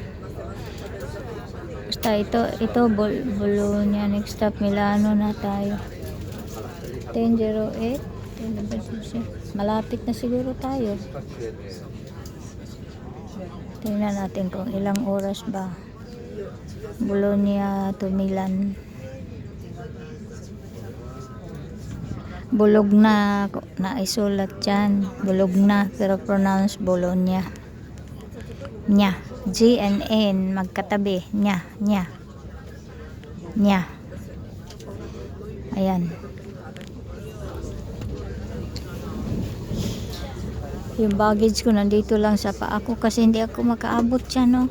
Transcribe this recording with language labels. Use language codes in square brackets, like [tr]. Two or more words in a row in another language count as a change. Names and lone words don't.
[tl] Basta ito Bologna, next stop Milano na tayo. 10:08. Malapit na siguro tayo. Tingnan natin kung ilang oras ba. Bologna to Milan. Bologna na isulat dyan. Bologna pero pronounce Bologna. Nya. [en] G and N [tl] magkatabi. Nya. Ayan. Yung baggage ko nandito lang sa paa ko kasi hindi ako makaabot dyan, no?